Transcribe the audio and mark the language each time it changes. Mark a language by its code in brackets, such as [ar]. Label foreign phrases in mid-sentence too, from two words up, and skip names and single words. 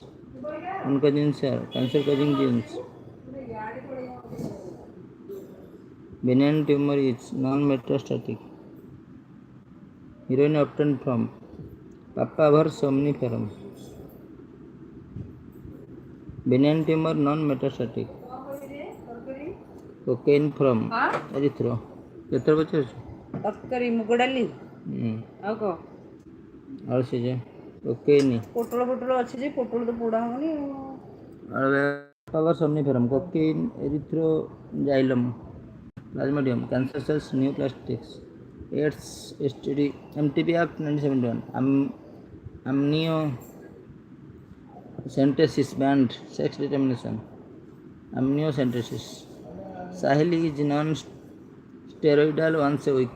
[en] Oncogenes are cancer-causing genes. Benign tumor is non-metastatic. Heroin obtained from Papaver somniferum. Benign tumor non-metastatic. Cocaine from erythro. [or] କେତେ ବଛେ ଅଛି ତରକାରୀ ମୁଗ ଡାଲି ଆଉ କଣ ଆଉ ସେ ଯେ କୋକେଇନ୍ ପୋଟଳ ଅଛି ଯେ ପୋଟଳ ତ ପୋଡ଼ା ହବନି [en] ଆଉ ପାୱାର somniferum cocaine erythroxylum plasmodium cancer cells neoplastics AIDS STD MTP Act 1971 amniocentesis banned sex determination amniocentesis Saheli is non-steroidal once a week.